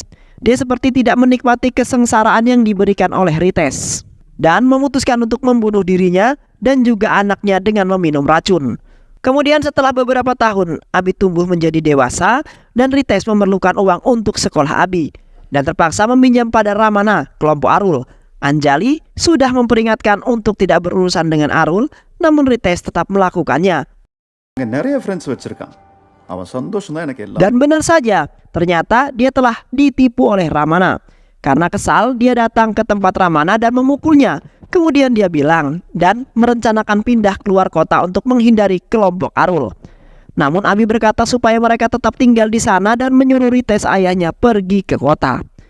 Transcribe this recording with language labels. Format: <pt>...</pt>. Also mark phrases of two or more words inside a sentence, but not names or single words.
<id>Dia seperti tidak menikmati kesengsaraan yang diberikan oleh Rites dan memutuskan untuk membunuh dirinya dan juga anaknya dengan meminum racun. Kemudian setelah beberapa tahun, Abi tumbuh menjadi dewasa dan Rites memerlukan uang untuk sekolah Abi dan terpaksa meminjam pada Ramana, kelompok Arul. Anjali sudah memperingatkan untuk tidak berurusan dengan Arul, namun Rites tetap melakukannya.</id> <ta>நிறைய ஃப்ரெண்ட்ஸ் வச்சிருக்கான் அவன் சந்தோஷம் தான் எனக்கு எல்லாம்</ta> <id>Dan benar saja, ternyata dia telah ditipu oleh Ramana. Karena kesal, dia datang ke tempat Ramana dan memukulnya. Kemudian dia bilang dan merencanakan pindah keluar kota untuk menghindari kelompok Arul. Namun Abi berkata supaya mereka tetap tinggal di sana dan menyuruh Rites ayahnya pergi ke kota.</id>